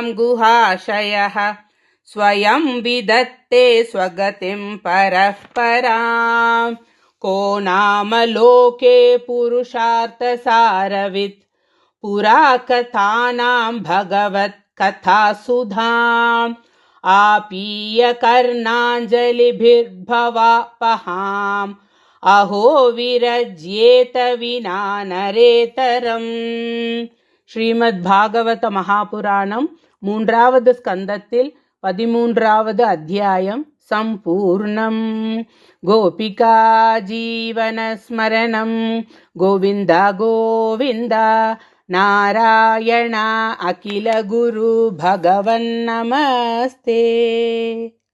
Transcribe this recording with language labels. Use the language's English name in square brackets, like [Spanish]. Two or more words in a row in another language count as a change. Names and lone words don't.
[Sanskrit] गुहाशयः स्वयं विदत्ते स्वगतिं परः पराम् को नाम लोके पुरुषार्थसारवित् पुरा कथानां भगवत्कथासुधाम् आपीय कर्णाञ्जलिभिर्भवापहाम् अहो विरज्येत विना नरेतरम्. [Tamil] ஸ்ரீமத் பாகவத மகாபுராணம் 3வது ஸ்கந்தத்தில் 13வது அத்தியாயம் சம்பூர்ணம். [Sanskrit] गोपिका जीवनस्मरणम् गोविन्द गोविन्द नारायण अखिल गुरु भगवन् नमस्ते.